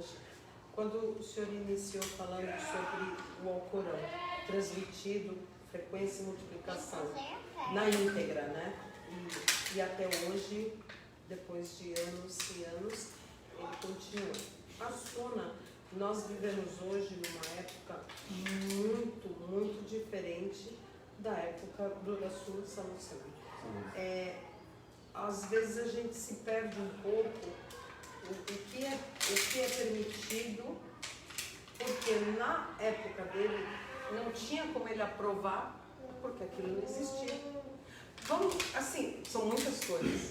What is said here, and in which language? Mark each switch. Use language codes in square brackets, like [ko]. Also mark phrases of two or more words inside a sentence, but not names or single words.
[pt] Quando o senhor iniciou falando sobre o Alcorão, transmitido, frequência e multiplicação, na íntegra, né? E até hoje, depois de anos e anos, ele continua. A Sunna, nós vivemos hoje numa época muito, muito diferente da época do [ar] رسول صلى الله عليه وسلم. [pt] Às vezes a gente se perde um pouco o que é permitido, porque na época dele não tinha como ele aprovar, porque aquilo não existia. Vamos, assim, são muitas coisas.